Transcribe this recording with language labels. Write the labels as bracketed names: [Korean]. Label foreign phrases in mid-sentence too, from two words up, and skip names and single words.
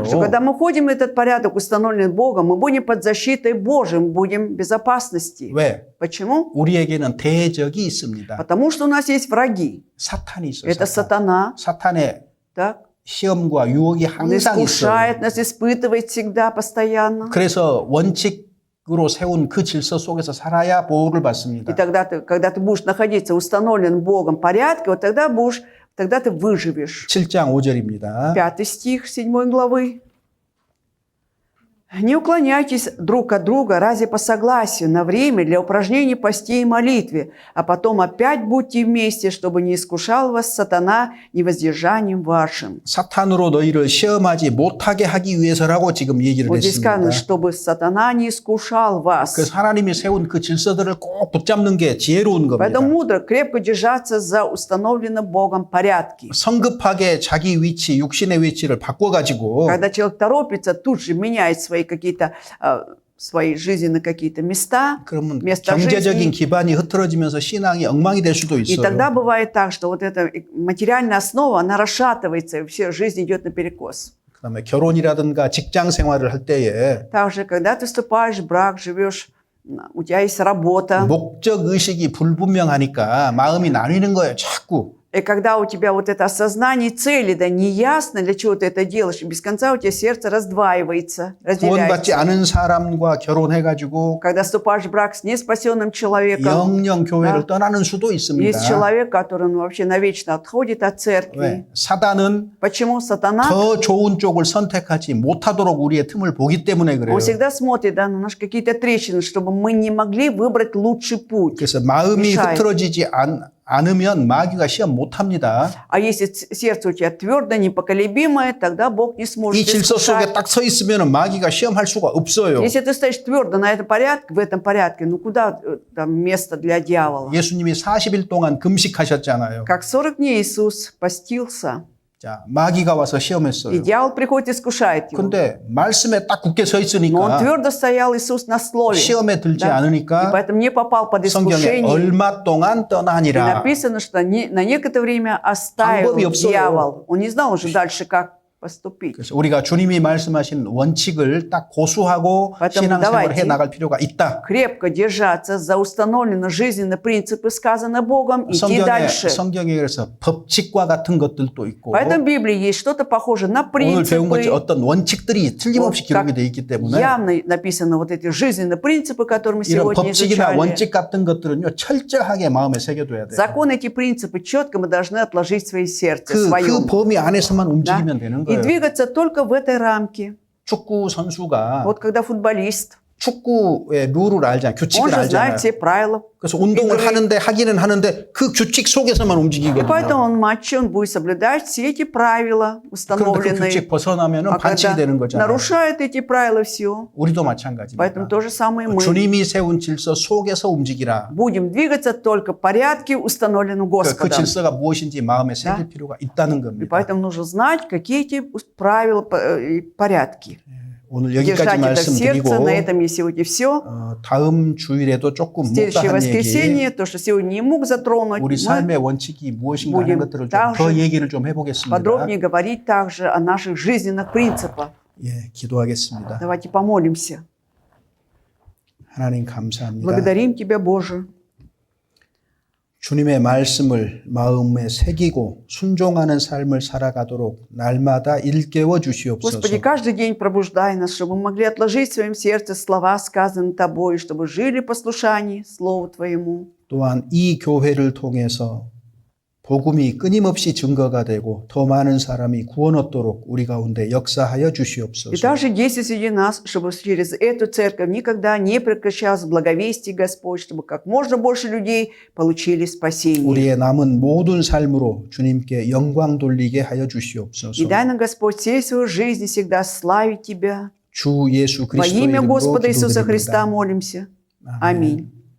[Russian] что когда мы входим в этот порядок, установленный Богом, мы будем под защитой Божьей, мы будем в безопасности. [Korean] 왜? [Russian] Почему? [Korean] 우리에게는 대적이 있습니다. [Russian] Потому что у нас есть враги. [Korean] 사탄이 있어요. [Russian] Это сатана, [Korean] 사탄의 [Russian] так? [Korean] 시험과 유혹이 [Russian] Он [Korean] 항상 있어요. [Russian] искушает нас, испытывает всегда, постоянно. [Korean] 그래서 원칙으로 세운 그 질서 속에서 살아야 보호를 [Russian] И [Korean] 받습니다. [Russian] тогда когда ты будешь находиться в установленном Богом порядке, вот тогда ты выживешь. [Korean] 7장 5절입니다. [Russian] 5 стих 7 главы. «Не уклоняйтесь друг от друга ради по согласию на время для упражнений постей и молитве, а потом опять будьте вместе, чтобы не искушал вас сатана невоздержанием вашим». [Korean] 사탄으로 너희를 시험하지 못하게 하기 위해서라고 지금 얘기를 [Russian] Вот здесь сказано, [Korean] 했습니다. [Russian] чтобы сатана не искушал вас. [Korean] 그래서 하나님이 세운 그 질서들을 꼭 붙잡는 게 지혜로운 겁니다. [Russian] Поэтому мудро, крепко держаться за установленным Богом порядки. [Korean] 성급하게 자기 위치, 육신의 위치를 바꿔가지고 [Russian] Когда человек торопится, тут же меняет свои жизненные какие-то места, [Korean] 그러면 [Russian] место [Korean] 경제적인 [Russian] жизни. [Korean] 기반이 흐트러지면서 신앙이 엉망이 될 수도 [Russian] И [Korean] 있어요. [Russian] тогда бывает так, что вот эта материальная основа, она расшатывается, и вся жизнь идет наперекос. [Korean] 그다음에 결혼이라든가 직장 생활을 할 때에 [Russian] Также, когда ты вступаешь в брак, живешь, у тебя есть работа, [Korean] 목적 의식이 불분명하니까 마음이 나뉘는 거예요. 자꾸. [Russian] и когда у тебя вот это осознание цели, да, неясно, для чего ты это делаешь, и без конца у тебя сердце раздваивается, [Korean] 구원받지 [Russian] разделяется. [Korean] 않은 사람과 결혼해가지고 [Russian] Когда вступаешь в брак с неспасенным человеком, [Korean] 영영 교회를 [Russian] Да. [Korean] 떠나는 수도 있습니다. [Russian] есть человек, который вообще навечно отходит от церкви. [Korean] 왜? 사단은 [Russian] Почему сатана? [Korean] 더 좋은 쪽을 선택하지 못하도록 우리의 틈을 보기 때문에 그래요. [Russian] Он всегда смотрит, да, на наши какие-то трещины, чтобы мы не могли выбрать лучший путь. [Korean] 그래서 마음이 [Russian] мешает. [Korean] 흐트러지지 않으면 마귀가 시험 못 합니다. [Russian] А если сердце у тебя твердое, непоколебимое, тогда Бог не сможет [Korean] 이 질서 [Russian] искушать. [Korean] 속에 딱 서 있으면 마귀가 시험할 수가 없어요. [Russian] Если ты стоишь твердо на этом порядке, в этом порядке, ну куда там место для дьявола? [Korean] 예수님이 40일 동안 금식하셨잖아요. [Russian] Как 40 дней Иисус постился, [Korean] 자, 마귀가 와서 [Russian] и [Korean] 시험했어요. [Russian] дьявол приходит и искушает его. [Korean] 근데 말씀에 딱 굳게 서 [Russian] Но он [Korean] 있으니까 [Russian] твердо стоял, Иисус, на слове. [Korean] 시험에 들지 [Russian] Да. И [Korean] 않으니까 [Russian] поэтому не попал под [Korean] 성경에 [Russian] искушение. [Korean] 얼마 동안 [Russian] И [Korean] 떠나니라. [Russian] написано, что на некоторое время [Korean] 방법이 [Russian] оставил [Korean] 없어요. [Russian] дьявол. Он не знал уже дальше, как поступить. [Korean] 그래서 우리가 주님이 말씀하신 원칙을 딱 고수하고 [Russian] Поэтому [Korean] 신앙생활을 [Russian] давайте [Korean] 해 나갈 필요가 있다. [Russian] Крепко держаться за установленные жизненные принципы, сказано Богом, идти дальше. [Korean] 성경에 그래서 법칙과 같은 것들도 있고 [Russian] Поэтому в Библии есть что-то похожее на [Korean] 오늘 배운 것처럼 [Russian] принципы. [Korean] 어떤 원칙들이 틀림없이 [Russian] Вот как [Korean] 기록이 돼 있기 때문에 [Russian] явно написано вот эти жизненные принципы, которые мы [Korean] 이런 [Russian] сегодня [Korean] 법칙이나 [Russian] изучали. [Korean] 원칙 같은 것들은요 철저하게 마음에 새겨둬야 돼요. [Russian] Законы, эти принципы четко мы должны отложить в свои сердце, [Korean] 그 [Russian] своем. [Korean] 범위 안에서만 [Russian] Да? [Korean] 움직이면 되는 [Russian] И [Korean] 거예요. [Russian] двигаться только в этой рамке. [Korean] 축구 선수가 [Russian] Вот когда футболист, [Korean] 축구의 룰을 알잖아요. [Russian] он [Korean] 규칙을 [Russian] же [Korean] 알잖아요. [Russian] знает все правила. [Korean] 그래서 운동을 하기는 하는데 그 규칙 속에서만 [Russian] И [Korean] 움직이거든요. [Russian] поэтому он в матче, он будет соблюдать все эти правила, [Korean] 그런데 그 [Russian] установленные. [Korean] 규칙 벗어나면 [Russian] А [Korean] 반칙이 [Russian] когда [Korean] 되는 거잖아요. [Russian] нарушает эти правила, все. [Korean] 우리도 마찬가지입니다. [Russian] Поэтому то же самое мы. [Korean] 주님이 세운 질서 속에서 움직이라. [Russian] Будем двигаться только в порядке, установленном [Korean] 그 [Russian] Господом. [Korean] 질서가 무엇인지 마음에 새길 [Russian] Да. [Korean] 필요가 있다는 [Russian] И [Korean] 겁니다. [Russian] поэтому нужно знать, какие эти правила и порядки. [Korean] 오늘 여기까지 [Russian] Держать это в [Korean] 말씀드리고 [Russian] сердце. На этом я сегодня все. [Korean] 다음 주일에도 조금 [Russian] В следующее [Korean] 못다한 얘기 [Russian] воскресенье, то, что сегодня не мог затронуть, [Korean] 우리 [Russian] мы [Korean] 삶의 원칙이 무엇인가 하는 [Russian] будем [Korean] 것들을 좀 더 [Russian] также [Korean] 얘기를 좀 해보겠습니다. [Russian] подробнее говорить также о наших жизненных принципах. [Korean] 예, 기도하겠습니다. [Russian] Давайте помолимся. [Korean] 하나님 감사합니다. [Russian] Благодарим Тебя, Боже. [Korean] 주님의 말씀을 마음에 새기고 순종하는 삶을 살아가도록 날마다 일깨워 주시옵소서. [Russian] Господи, каждый день пробуждай нас, чтобы мы могли отложить в своем сердце слова, сказанные Тобой, чтобы жили в послушании Слову Твоему. [Korean] 또한 이 교회를 통해서 복음이 끊임없이 증거가 되고 더 많은 사람이 구원 얻도록 우리 가운데 역사하여 [Russian] И [Korean] 주시옵소서. [Russian] также действуй среди нас, чтобы через эту церковь никогда не прекращалось благовестие, Господь, чтобы как можно больше людей получили спасение. [Korean] 우리의 남은 모든 삶으로 주님께 영광 돌리게 하여 주시옵소서. [Russian] И дай нам, Господь, всей своей жизни всегда славить Тебя. [Korean] 주 예수 [Russian] Во [Korean] 그리스도의 [Russian] имя [Korean] 이름으로 [Russian] Господа Иисуса Христа [Korean] 기도드립니다. [Russian] молимся. [Korean] 아멘. [Russian] Аминь.